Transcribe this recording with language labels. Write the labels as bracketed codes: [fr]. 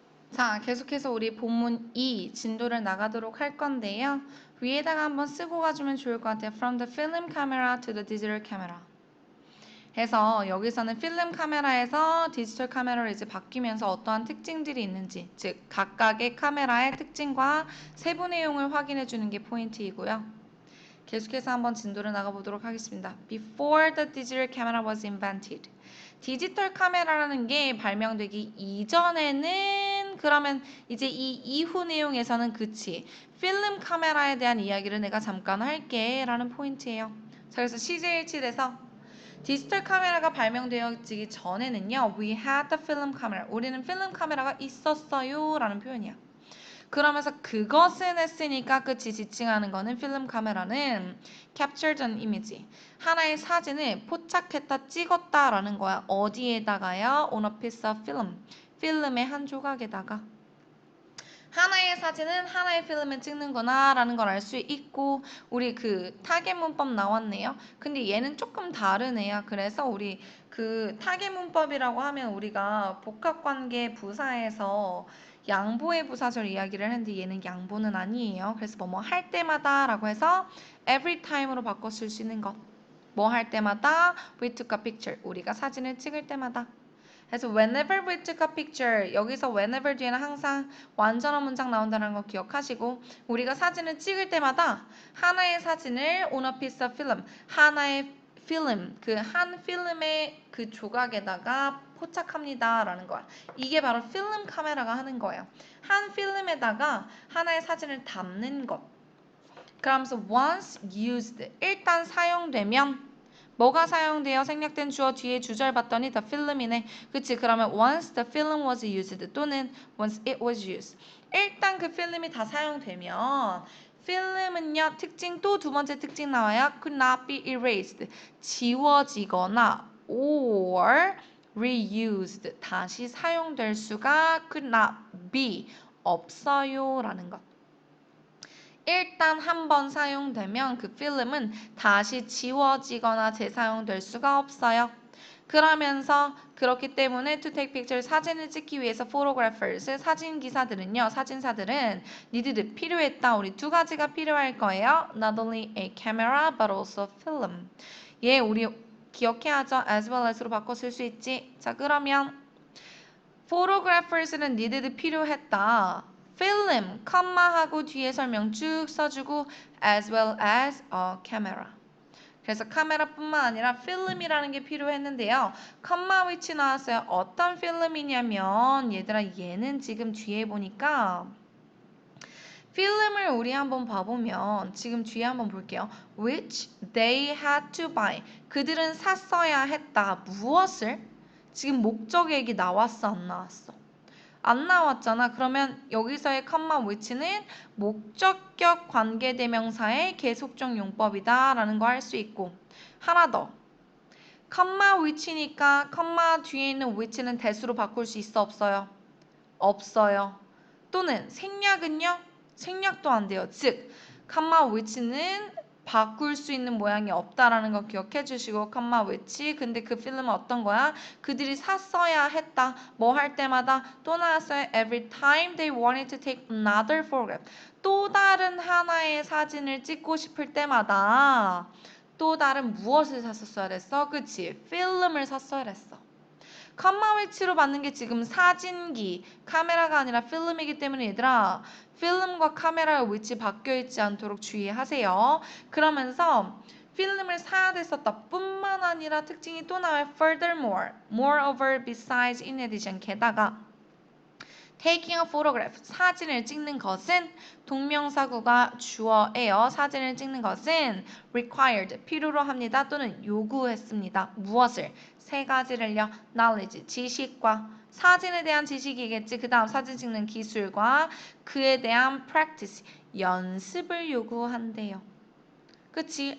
[ko] 자, 계속해서 우리 본문 2 진도를 나가도록 할 건데요. 위에다가 한번 쓰고 가주면 좋을 것 같아요. [en] From the film camera to the digital camera. [ko] 해서 여기서는 필름 카메라에서 디지털 카메라로 이제 바뀌면서 어떠한 특징들이 있는지, 즉 각각의 카메라의 특징과 세부 내용을 확인해 주는 게 포인트이고요. 계속해서 한번 진도를 나가보도록 하겠습니다. [en] Before the digital camera was invented. [ko] 디지털 카메라라는 게 발명되기 이전에는 그러면 이제 이 이후 내용에서는 그치. 필름 카메라에 대한 이야기를 내가 잠깐 할게 라는 포인트예요. 자, 그래서 CJ1에서 디지털 카메라가 발명되어지기 전에는요. [en] We had the film camera. [ko] 우리는 필름 카메라가 있었어요 라는 표현이야. 그러면서 그것은 했으니까 그치 지칭하는 거는 필름 카메라는 [en] captured an image. [ko] 하나의 사진을 포착했다 찍었다라는 거야. 어디에다가요? [en] on a piece of film. [ko] 필름의 한 조각에다가. 하나의 사진은 하나의 필름을 찍는구나 라는 걸 알 수 있고 우리 그 타겟 문법 나왔네요. 근데 얘는 조금 다르네요. 그래서 우리 그 타겟 문법이라고 하면 우리가 복합관계 부사에서 양보의 부사절 이야기를 했는데 얘는 양보는 아니에요. 그래서 뭐뭐 할 때마다 라고 해서 every time으로 바꿔 쓸 수 있는 것. 뭐 할 때마다 [en] we took a picture. [ko] 우리가 사진을 찍을 때마다. 그래서 [en] whenever we took a picture [ko] 여기서 whenever 뒤에는 항상 완전한 문장 나온다는 거 기억하시고 우리가 사진을 찍을 때마다 하나의 사진을 [en] on a piece of film [ko] 하나의 필름 그 한 필름의 그 조각에다가 포착합니다 라는 거야. 이게 바로 필름 카메라가 하는 거예요. 한 필름에다가 하나의 사진을 담는 것. 그러면서 [en] once used [ko] 일단 사용되면 뭐가 사용돼요? 생략된 주어 뒤에 주절 봤더니 the film이네. 그치? 그러면 [en] once the film was used [ko] 또는 [en] once it was used. [ko] 일단 그 필름이 다 사용되면 필름은요. 특징 또 두 번째 특징 나와요. [en] could not be erased. [ko] 지워지거나 [en] or reused. [ko] 다시 사용될 수가 [en] could not be. [ko] 없어요 라는 것. 일단 한 번 사용되면 그 필름은 다시 지워지거나 재사용될 수가 없어요. 그러면서 그렇기 때문에 [en] to take picture [ko] 사진을 찍기 위해서 photographers 사진 기사들은요. 사진사들은 needed 필요했다. 우리 두 가지가 필요할 거예요. [en] Not only a camera but also film. [ko] 예, 우리 기억해야죠. as well as로 바꿔 쓸 수 있지. 자, 그러면 photographers는 needed 필요했다. [en] film, [ko] 컴마하고 뒤에 설명 쭉 써주고 [en] as well as a camera. [ko] 그래서 카메라뿐만 아니라 필름이라는 게 필요했는데요. 컴마 위치 나왔어요. 어떤 필름이냐면 얘들아 얘는 지금 뒤에 보니까 필름을 우리 한번 봐보면 지금 뒤에 한번 볼게요. [en] which they had to buy. [ko] 그들은 샀어야 했다. 무엇을? 지금 목적 얘기 나왔어 안 나왔어? 안 나왔잖아. 그러면 여기서의 컴마 which는 목적격 관계대명사의 계속적 용법이다 라는 거 할 수 있고 하나 더. 컴마 which니까 컴마 뒤에 있는 which는 대수로 바꿀 수 있어 없어요? 없어요. 또는 생략은요? 생략도 안 돼요. 즉 컴마 which는 바꿀 수 있는 모양이 없다라는 거 기억해 주시고 컴마 which 근데 그 필름은 어떤 거야? 그들이 샀어야 했다. 뭐 할 때마다 또 나왔어요. [en] Every time they wanted to take another photograph. [ko] 또 다른 하나의 사진을 찍고 싶을 때마다 또 다른 무엇을 샀었어야 했어? 그치? 필름을 샀어야 했어. 컴마 위치로 받는 게 지금 사진기, 카메라가 아니라 필름이기 때문에 얘들아 필름과 카메라의 위치 바뀌어 있지 않도록 주의하세요. 그러면서 필름을 사야 됐었다 뿐만 아니라 특징이 또 나와요. [en] Furthermore, moreover, besides, in addition, [ko] 게다가 [en] taking a photograph, [ko] 사진을 찍는 것은 동명사구가 주어예요. 사진을 찍는 것은 required, 필요로 합니다. 또는 요구했습니다. 무엇을? 세 가지를요. knowledge, 지식과 사진에 대한 지식이겠지. 그 다음 사진 찍는 기술과 그에 대한 practice, 연습을 요구한대요. 그치?